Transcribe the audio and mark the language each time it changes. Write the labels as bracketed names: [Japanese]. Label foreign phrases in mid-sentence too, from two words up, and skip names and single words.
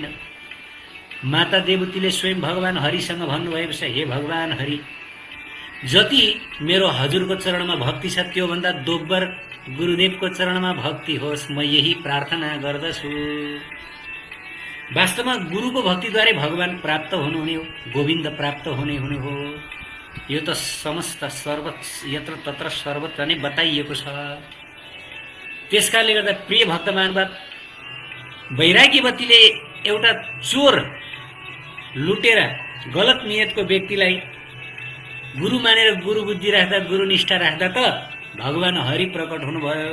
[Nepali] माता देवतीले स्वयं भगवान हरिसँग भन्नुभएको छ, हे भगवान हरि, जति मेरो हजुरको चरणमा भक्ति छ त्योभन्दा दोब्बर गुरुदेवको चरणमा भक्ति होस्, म यही प्रार्थना गर्दछु। वास्तवमा गुरुको भक्तिद्वारा भगवान प्राप्त हुनुहुने हो, गोविन्द प्राप्त हुने हो। यो त समस्त यत्र तत्र सर्वत्र नै बताइएको छ। त्यसकारणले गर्दा प्रिय भक्त महानुभाव, वैराग्यवतीले एउटा चोर लुटेर गलत नियतको व्यक्तिलाई गुरु मानेर गुरु बुद्धि राख्दा गुरुनिष्ठा राख्दा त भगवान हरि प्रकट हुनुभयो।